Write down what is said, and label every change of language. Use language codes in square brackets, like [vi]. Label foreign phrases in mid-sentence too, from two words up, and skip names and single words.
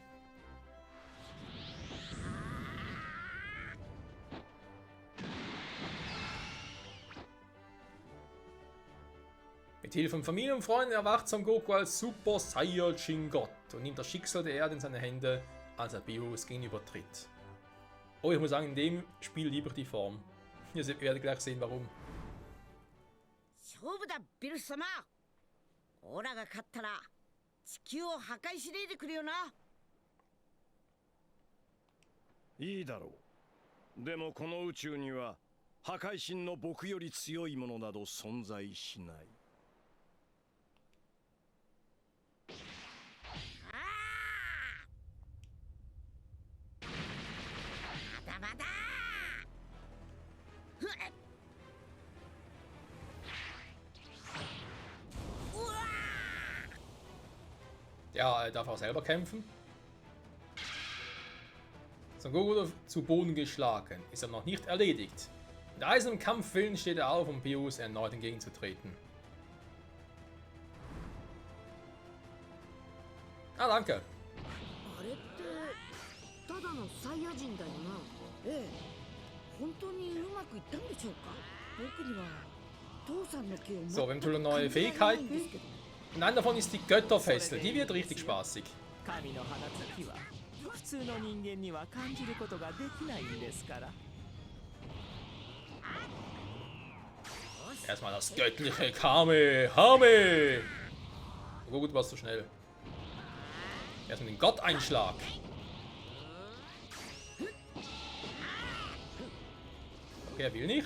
[de] Mit Hilfe von Familie und Freunden erwacht Son Goku als Super Saiyajin Gott und nimmt das Schicksal der Erde in seine Hände, als er Beerus gegenübertritt. Oh, ich muss sagen, in dem Spiel liebe ich die Form. Ihr werdet gleich sehen, warum. [ja] 勝負だ、ビルス様。オラが勝ったら地球を破壊しねえでくれよな。いいだろう。でもこの宇宙には破壊神の僕より強いものなど存在しない。まだまだ。 [de] Ja, er darf auch selber kämpfen. Son Goku wurde zu Boden geschlagen. Ist er noch nicht erledigt. Mit eisernem Kampfwillen steht er auf, um Beerus erneut entgegenzutreten. Ah, danke. [ja] あれってただのサイヤ人だよな。ええ。本当にうまくいったんでしょうか。僕には父さんの気を持って [de] So, wir haben natürlich neue Fähigkeiten. Und einer davon ist die Götterfessel. Die wird richtig spaßig. [ja] 神の放つ火は普通の人間には感じることができないんですから。 [de] Erstmal das göttliche Kamehame. Oh gut, du warst so schnell. Erstmal den Gotteinschlag. Okay, er will nicht.